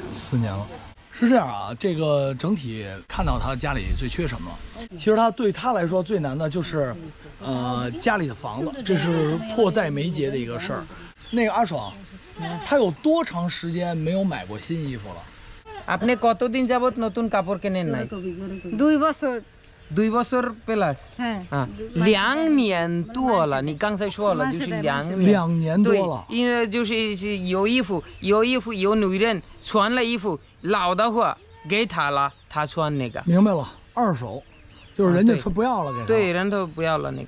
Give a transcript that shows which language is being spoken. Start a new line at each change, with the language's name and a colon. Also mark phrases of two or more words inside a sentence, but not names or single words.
Chinese: 4 年了，是这样啊。这个整体看到他家里最缺什么了？其实对他来说最难的就是，家里的房子，这是迫在眉睫的一个事儿。那个阿爽，他有多长时间没有买过新衣服了
Bangla: ？আপনি কতদিন যাবত নতুন কাপড় কেনেন নাই? 2 বছর。
Chinese: 2 বছর plus 2 年多了，你刚才说了就是2 年多了。因为就是有衣服有女人穿了衣服老的话给他了，他穿那个。明白了，二手，就是人家说不要了给他。对，人都不要了那个。